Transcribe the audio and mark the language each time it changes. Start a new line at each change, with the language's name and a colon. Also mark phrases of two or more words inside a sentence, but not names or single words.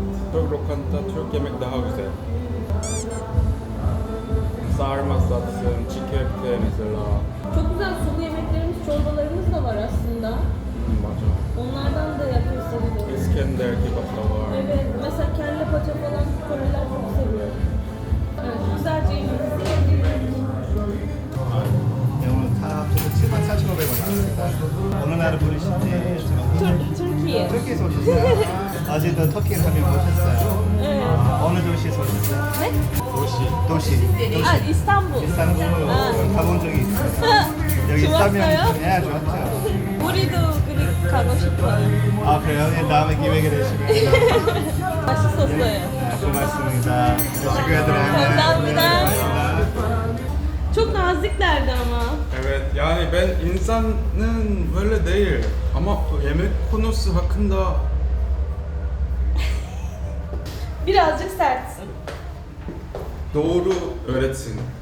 Turkish: Türk lokanta, Türk yemek daha güzel. Sarma satsın, çiğ köfte mesela. Çok güzel sulu yemeklerimiz, çorbalarımız da var aslında.
Korean: 맞아.
Turkish: Onlardan da yapıyorsunuz. İskender kebap da var. Evet, mesela kelle paça falan Koreliler çok seviyor. Evet, güzelce yiyoruz.
Korean: 오늘 다 합쳐서 74,500원 나왔습니다. 어느 나라 분이신지
Turkish: Türkiye.
Korean: 터키에서 오셨어요? 어제도 터키에 가면 오셨어요?
Turkish: Evet.
Korean: 어느 도시에서 오셨어요?
Turkish: Ne?
Korean: 도시.
Turkish: Aa, İstanbul.
Korean: 이스탄불 가본 적이 있어요. 여기 좋았어요? 있다면 네, 좋았죠. 우리도 그리 가고 싶어요. 아 그래요? 네, 다음에 기회가 되시면 맛있었어요. 네, 고맙습니다.
Turkish: teşekkür ederim. 감사합니다. Çok naziklerdi ama. Evet yani ben insanın böyle değil ama yemek konusu hakkında Birazcık sertsin. doğru öğretsin.